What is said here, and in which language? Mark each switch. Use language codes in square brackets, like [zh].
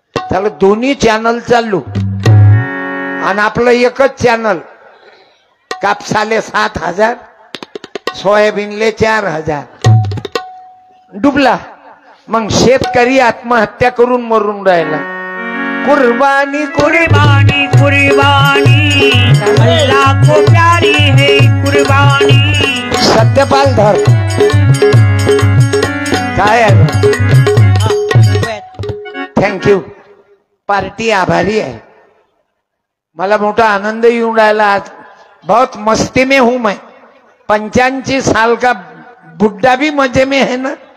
[mr] त्याला दोन्ही चॅनल चालू आणि आपलं एकच चॅनल. कापसाले 7,000, सोयाबीनले 4,000. डुबला. मग शेतकरी आत्महत्या करून मरून राहिला. [hi] कुर्बानी कुर्बानी कुर्बानी अल्लाह को प्यारी है कुर्बानी. [mr] सत्यपाल धर काय आहे. थँक्यू. पार्टी आभारी आहे. मला मोठा आनंद येऊन राहिला आज. [hi] बहुत मस्ती में हूं मैं. 85 साल का बुड्ढा भी मजे में है ना.